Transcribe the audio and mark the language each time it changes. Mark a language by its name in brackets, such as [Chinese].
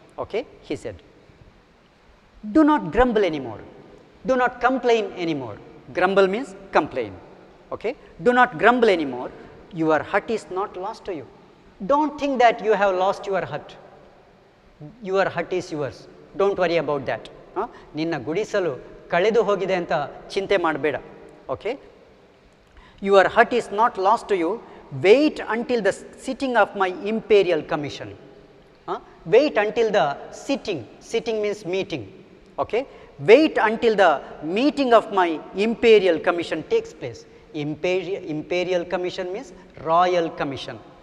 [English] Okay, he said, do not grumble anymore, do not complain anymore. Grumble means complain. Okay, do not grumble anymore, your hut is not lost to you. Don't think that you have lost your hut. Your hut is yours. Don't worry about that. [Kannada] ನಿನ್ನ ಗುಡಿಸಲು ಕಳೆದು ಹೋಗಿದೆ ಅಂತ ಚಿಂತೆ ಮಾಡಬೇಡ. [English] Okay, your hut is not lost to you. Wait until the sitting of my imperial commission. Wait until the sitting. Sitting means meeting. Okay, wait until the meeting of my imperial commission takes place. Imperial commission means royal commission.